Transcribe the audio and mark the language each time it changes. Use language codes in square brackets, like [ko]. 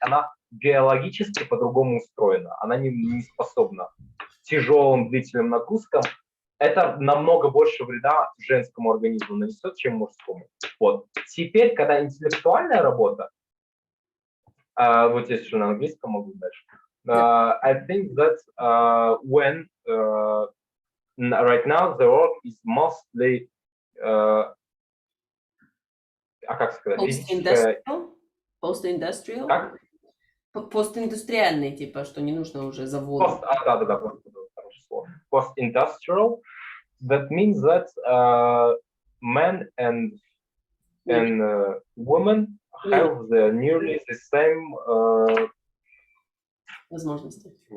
[ru] Она биологически по-другому устроена. Она не способна к тяжелым длительным нагрузкам. Это намного больше вреда женскому организму нанесет, чем мужскому. Вот. Теперь, когда интеллектуальная работа, вот здесь еще на английском могу дальше. [en] I think that when right now the work is mostly [ru] как сказать, физическая... [en] Post-industrial? [ru] Как? Постиндустриальный, типа, что не нужно уже заводу. Да, хорошее слово. [en] Post-industrial, that means that men and women have nearly the same [ru] возможности.